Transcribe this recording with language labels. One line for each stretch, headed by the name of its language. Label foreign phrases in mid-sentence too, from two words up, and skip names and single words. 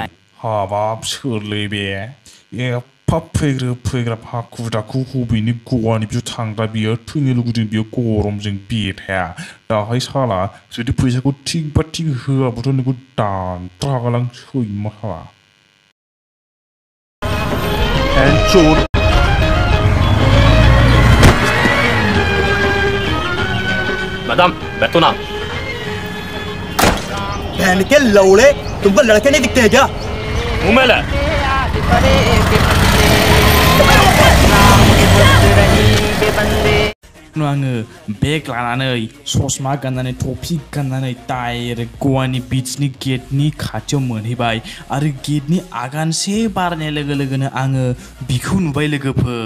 Bodo: हाबाब सोरलै बे एफा फैग्राब हाखु दाखु हबेनि गवानि बिचआव थांग्रा बियो थैनो लुगैदों बियो गरमजों बेथाया। दाहाय साला जुदि फैसाखौ थिग होआबाथ' नोंखौ दानथ्रागोन आं सैमा साला।
Hindi: मैडम बैठो ना। बहन के लौड़े तुमको लड़के नहीं दिखते हैं क्या? मुंह में ले।
Bodo: आङो बेग लानानै ससमा गाननानै टफि गाननानै डाइरेक्ट गवानि बिचनि गेटनि खाथियाव मोनहैबाय। आरो गेटनि आगानसे बारनाय लोगो लोगोनो आङो बिखौ नुबाय लोगोफोर।